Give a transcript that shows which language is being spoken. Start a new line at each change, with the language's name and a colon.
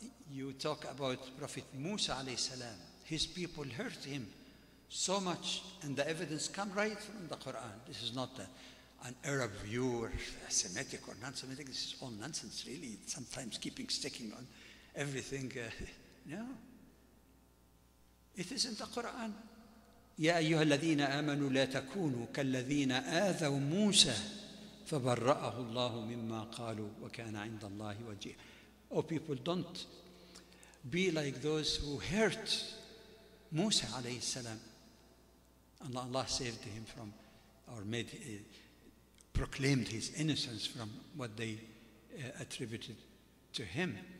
English: You talk about Prophet Musa alayhi salam. His people hurt him so much, and the evidence comes right from the Quran. This is not an Arab view or Semitic or non-Semitic. This is all nonsense, really. Sometimes sticking on everything. No. It is in the Quran.
Arabic: يا أيها الذين آمنوا لا تكونوا كالذين آذوا موسى فبرأه الله مما قالوا وكان عند الله وجيها.
English: Oh people, don't be like those who hurt Musa alayhi salam. Allah saved him from, or proclaimed his innocence from what they attributed to him.